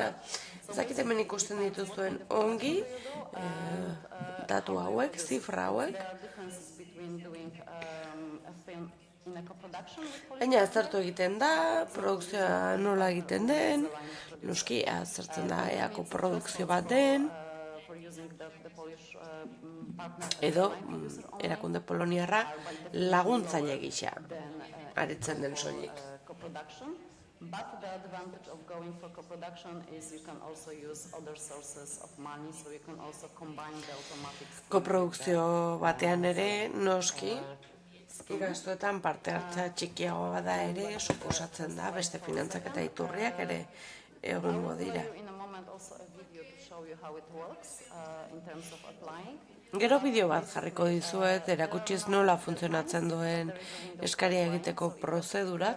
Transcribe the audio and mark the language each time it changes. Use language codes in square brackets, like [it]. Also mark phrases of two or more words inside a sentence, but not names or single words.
[eu] Ezakit hemen ikusten dituzuen ongi, datu hauek, zifra hauek, baina aztertu egiten da, produkzioa nola egiten den, noski azertzen da eako produkzio bat den, edo erakunde poloniarra laguntzaile gisa aritzen den soilik. [en] But the advantage of going for co-production is you can also use other sources of money, so you can also combine the automatic... [eu] Koprodukzio batean ere, noski, gastuetan parte hartza txikiagoa bada ere, suposatzen da, beste finantzak eta iturriak ere egongo dira. Gero bideo bat jarriko dizuet, erakutsiz nola funtzionatzen duen eskaria egiteko prozedurak.